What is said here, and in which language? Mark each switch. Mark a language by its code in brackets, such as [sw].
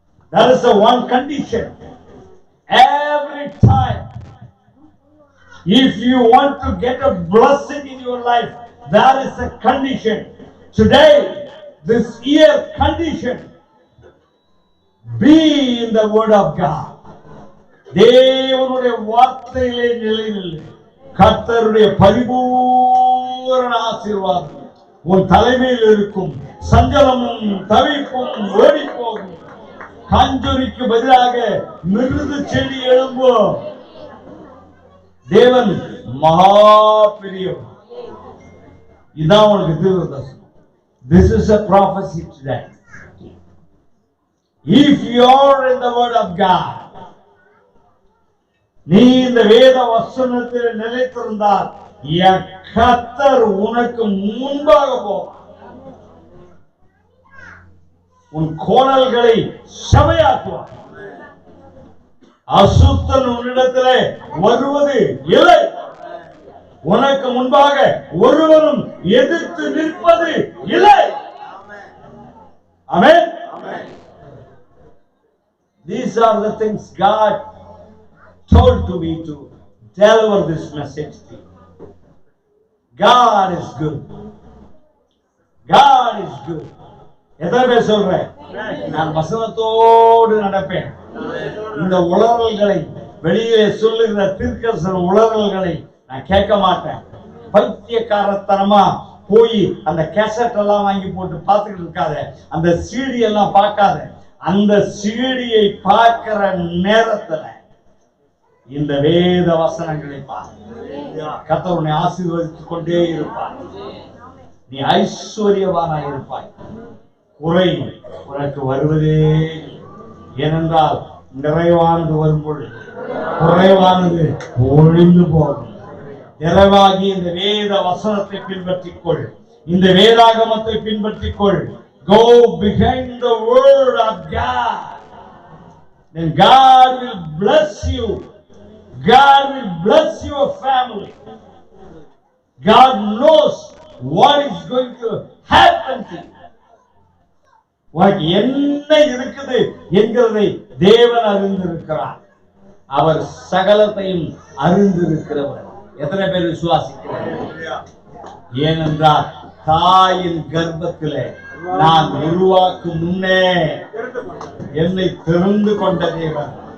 [en] That is the one condition. Every time, if you want to get a blessing in your life, that is a condition. Today, this year condition, be in the Word of God. [ta] தேவனுடைய வார்த்தையிலே நிலைநில்லு. கர்த்தருடைய பரிபூரண ஆசீர்வாதம் உன் தலைமையில் இருக்கும். சஞ்சலமும் தவிப்பும் ஓடி போகும். காஞ்சொரிக்கு பதிலாக மிருது செடி எழும்பும். தேவன் மகா பெரியவர். இதான் உனக்கு தீர்க்கதரிசனம். [en] This is a prophecy today. If you are in the Word of God, [ta] நீ இந்த வேத வசனத்தில் நிலைத்திருந்தால் என் கர்த்தர் உனக்கு முன்பாக போவார். உன் கோணல்களை செமையாக்குவார். அசுத்தன் உன்னிடத்திலே வருவது இல்லை. உனக்கு முன்பாக ஒருவரும் எதிர்த்து நிற்பது இல்லை. ஆமென். [en] These are the things God told to me to deliver this message to you. God is good. God is good. [ta] எத்தனை பேர் சொல்றேன்? நான் வசனத்தோடு நடப்பேன். இந்த உளறல்களை, வெளியே சொல்லுகிற தீர்க்கதரிசன உளறல்களை நான் கேட்க மாட்டேன். பைத்தியக்காரத்தனமா போய் அந்த கேசட் எல்லாம் வாங்கி போட்டு பார்த்துக்கிட்டு இருக்காத. அந்த சீடி எல்லாம் பார்க்காத. அந்த சீடியை பார்க்கிற நேரத்துல இந்த வேத வசனங்களை பார். கர்த்தர் உன்னை ஆசீர்வதித்துக் கொண்டே இருப்பார். நீ ஐஸ்வர்யவானாய் இருப்பாய். குறை உனக்கு வருவதே. ஏனென்றால் நிறைவானது வரும்பொழுது குறைவானது ஒழிந்து போகும். நிறைவாகி இந்த வேத வசனத்தை பின்பற்றிக்கொள். இந்த வேதாகமத்தை பின்பற்றிக்கொள். [en] Go behind the word of God. Then God will bless you. God will bless your family. God knows what is going to happen to you. [ta] உனக்கு என்ன இருக்குது என்கிறதை தேவன் அறிந்திருக்கிறார். அவர் சகலத்தையும் அறிந்திருக்கிறவர். எத்தனை பேர் விசுவாசிக்கிறார்? ஏனென்றால் தாயின் கர்ப்பத்திலே நான் உருவாக்கும் முன்னே என்னை தெரிந்து கொண்ட தேவன்.